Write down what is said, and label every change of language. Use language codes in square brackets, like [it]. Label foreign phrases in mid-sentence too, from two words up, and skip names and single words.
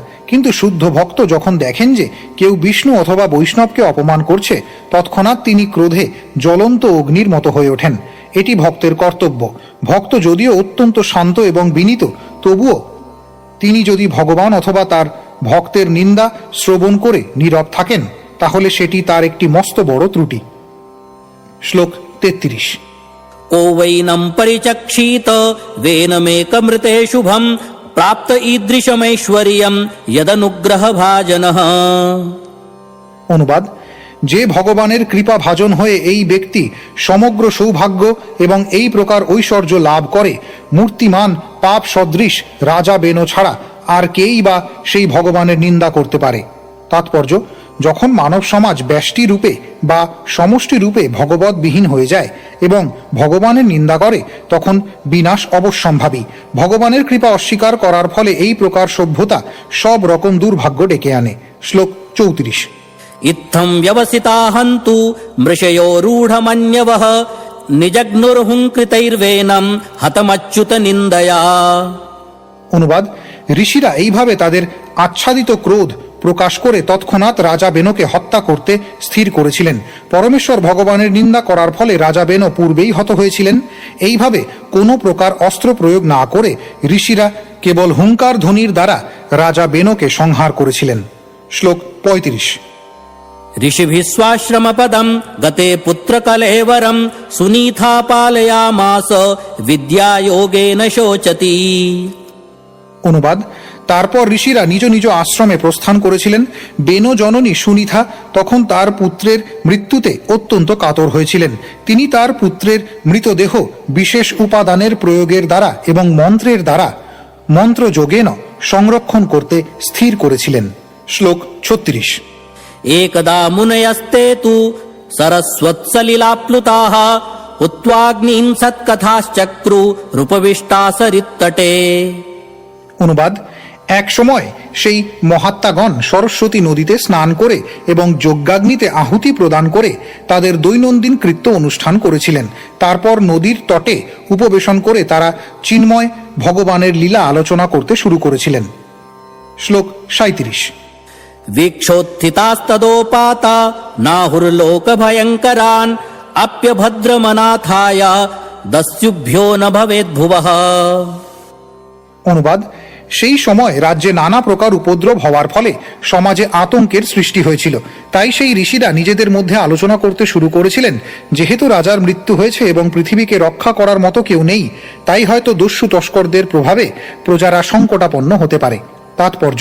[bn] কিন্তু শুদ্ধ ভক্ত যখন দেখেন যে কেউ বিষ্ণু অথবা বৈষ্ণবকে অপমান করছে, তৎক্ষণাৎ তিনি ক্রোধে জ্বলন্ত অগ্নির মতো হয়ে ওঠেন। এটি ভক্তের কর্তব্য। ভক্ত যদিও অত্যন্ত শান্ত এবং বিনীত, তবুও তিনি যদি ভগবান অথবা তার ভক্তের নিন্দা শ্রবণ করে নীরব থাকেন তাহলে সেটি তার একটি মস্ত বড় ত্রুটি। শ্লোক 33। [sa] को वैनं परिचक्षीत वेनमेकमृते शुभं प्राप्त ईदृशमैश्वर्यं यदनुग्रह भाजनः। [bn] অনুবাদ, যে ভগবানের কৃপা ভাজন হয়ে এই ব্যক্তি সমগ্র সৌভাগ্য এবং এই প্রকার ঐশ্বর্য লাভ করে, মূর্তিমান পাপ সদৃশ রাজা বেনো ছাড়া আর কেই বা সেই ভগবানের নিন্দা করতে পারে। তাৎপর্য, যখন মানব সমাজ ব্যষ্টি রূপে বা সমষ্টি রূপে ভগবৎবিহীন হয়ে যায় এবং ভগবানের নিন্দা করে তখন বিনাশ অবশ্যম্ভাবী। ভগবানের কৃপা অস্বীকার করার ফলে এই প্রকার সভ্যতা সব রকম দুর্ভাগ্য ডেকে আনে। শ্লোক 34। [sa] इत्थं व्यवसिता हन्तु मृषयो रूढमन्यवः निजग्नुर्हुङ्कृतैर्वेनं हतमच्युत निन्दया। [bn] অনুবাদ, ঋষিরা এইভাবে তাদের আচ্ছাদিত ক্রোধ প্রকাশ করে তৎক্ষণাৎ রাজা বেনোকে হত্যা করতে স্থির করেছিলেন। পরমেশ্বর ভগবানের নিন্দা করার ফলে রাজা বেনো পূর্বেই হত হয়েছিলেন। এইভাবে কোনো প্রকার অস্ত্র প্রয়োগ না করে ঋষিরা কেবল হুঙ্কার ধ্বনির দ্বারা রাজা বেনোকে সংহার করেছিলেন। শ্লোক 35। [sa] ऋषिभिः स्वाश्रमपदं गते पुत्रकलेवरं सुनीता पालयामास विद्यायोगेन शोचति। [bn] অনুবাদ, তারপর ঋষিরা নিজ নিজ আশ্রমে প্রস্থান করেছিলেন। বেনো জননী সুনিথা তখন তার পুত্রের মৃত্যুতে অত্যন্ত কাতর হয়েছিলেন। তিনি তার পুত্রের মৃতদেহ বিশেষ উপাদানের প্রয়োগের দ্বারা এবং মন্ত্রের দ্বারা মন্ত্রযোগেন সংরক্ষণ করতে স্থির করেছিলেন। শ্লোক 36। [sa] एकदा मुनयस्ते तु सरस्वत्सलिलाप्लुताः हुत्वाग्निं सत्कथाश्चक्रु रूपविष्टा सरित्तटे। [bn] অনুবাদ, এক সময় সেই মহাত্মাগণ সরস্বতী নদীতে স্নান করে এবং যজ্ঞাগ্নিতে আহুতি প্রদান করে তাদের দৈনন্দিন কৃত্য অনুষ্ঠান করেছিলেন। তারপর নদীর তটে উপবেশন করে তারা চিন্ময় ভগবানের লীলা আলোচনা করতে শুরু করেছিলেন। শ্লোক 37। [sa] वीक्षोत्थितास्तदोपाता नाहुर्लोकभयङ्करान् अप्यभद्रमनाथाय दस्युभ्यो न भवेद्भुवः। [bn] অনুবাদ, সেই সময় রাজ্যে নানা প্রকার উপদ্রব হওয়ার ফলে সমাজে আতঙ্কের সৃষ্টি হয়েছিল। তাই সেই ঋষিরা নিজেদের মধ্যে আলোচনা করতে শুরু করেছিলেন, যেহেতু রাজার মৃত্যু হয়েছে এবং পৃথিবীকে রক্ষা করার মতো কেউ নেই, তাই হয়তো দস্যু তস্করদের প্রভাবে প্রজারা সংকটাপন্ন হতে পারে।